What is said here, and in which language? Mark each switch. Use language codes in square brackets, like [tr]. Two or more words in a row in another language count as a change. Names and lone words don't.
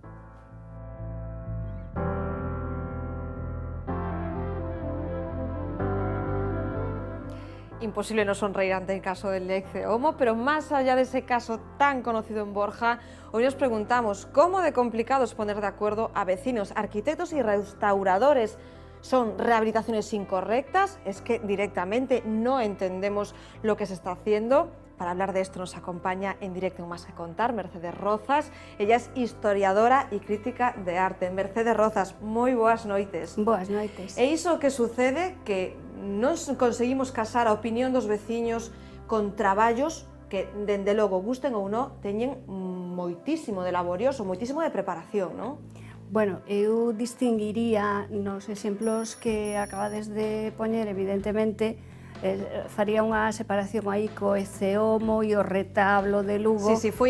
[es] Imposible no sonreír ante el caso del ecce homo, pero más allá de ese caso tan conocido en Borja, hoy nos preguntamos cómo de complicado es poner de acuerdo a vecinos, arquitectos y restauradores. ¿Son rehabilitaciones incorrectas? ¿Es que directamente no entendemos lo que se está haciendo? Para hablar de esto nos acompaña en directo en Más que Contar Mercedes Rozas. Ella es historiadora y crítica de arte. [gl] Mercedes Rozas, moi boas noites. Boas noites. E iso que sucede que non conseguimos casar a opinión dos veciños con traballos que, dende logo, gusten ou non, teñen moitísimo de laborioso, moitísimo de preparación, non? Bueno, eu distinguiría nos exemplos que acabades de poñer, evidentemente, faría unha separación aí co ecce homo e o retablo de Lugo.